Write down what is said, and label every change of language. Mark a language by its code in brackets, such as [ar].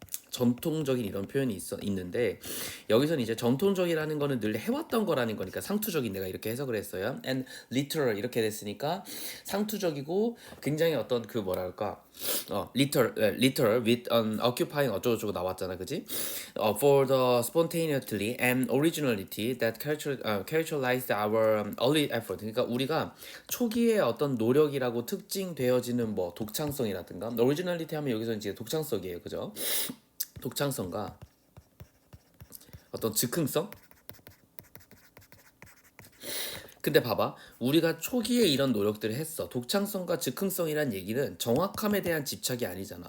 [ko] 전통적인 이런 표현이 있는데 여기서는 이제 전통적이라는 거는 늘 해왔던 거라는 거니까 상투적인, 내가 이렇게 해석을 했어요. [en] And literal [ko] 이렇게 됐으니까 상투적이고 굉장히 어떤 그 뭐랄까 [en] literal with an occupying [ko] 어쩌고저쩌고 나왔잖아, 그지? [en] For the spontaneity and originality that characterized our early effort. [ko] 그러니까 우리가 초기의 어떤 노력이라고 특징되어지는 뭐 독창성이라든가, originality 하면 여기서 이제 독창성이에요, 그죠? 독창성과 어떤 즉흥성, 근데 봐봐. 우리가 초기에 이런 노력들을 했어. 독창성과 즉흥성이란 얘기는 정확함에 대한 집착이 아니잖아.